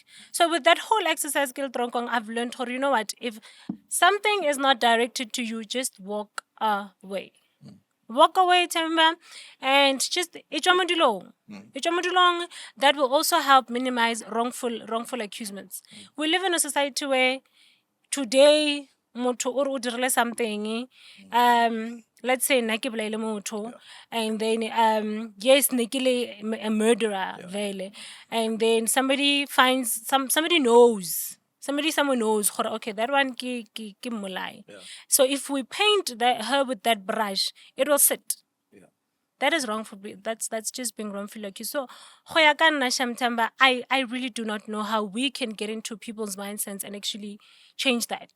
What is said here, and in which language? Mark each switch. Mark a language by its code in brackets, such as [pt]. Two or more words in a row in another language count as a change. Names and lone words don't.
[en] So with that whole exercise, I've learned, or you know what, if something is not directed to you, just walk away. Walk away, Themba, and just ijamudilong. That will also help minimize wrongful accusements. We live in a society where today [nso] motho o re o dirile [en] something, let's say [nso] nna ke bolaile motho, [en] and then yes [nso] ne ke le [en] a murderer vele, and then somebody knows. Someone knows, okay, that one [nso] ki molai. [en] So if we paint her with that brush, it will sit. That is wrongful. That's just being wrongfully accused. So, Themba, I really do not know how we can get into people's mindsets and actually change that.